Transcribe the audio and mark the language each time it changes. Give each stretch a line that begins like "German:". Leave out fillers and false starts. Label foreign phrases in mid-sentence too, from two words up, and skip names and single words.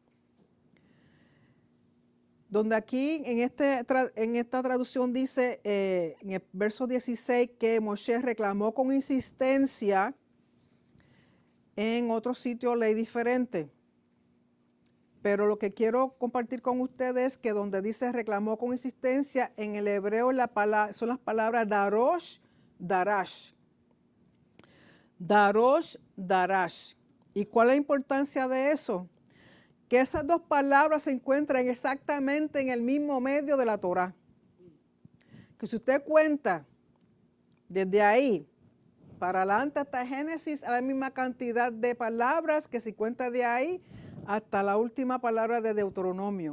Spanish: Donde aquí en esta traducción dice en el verso 16 que Moshe reclamó con insistencia, en otro sitio ley diferente. Pero lo que quiero compartir con ustedes es que donde dice reclamó con insistencia, en el hebreo son las palabras
Hebrew: דרוש דרש. דרוש דרש.
Spanish: ¿Y cuál es la importancia de eso? Que esas dos palabras se encuentran exactamente en el mismo medio de la Torá. Que si usted cuenta desde ahí para adelante hasta Génesis, a la misma cantidad de palabras que si cuenta de ahí hasta la última palabra de Deuteronomio.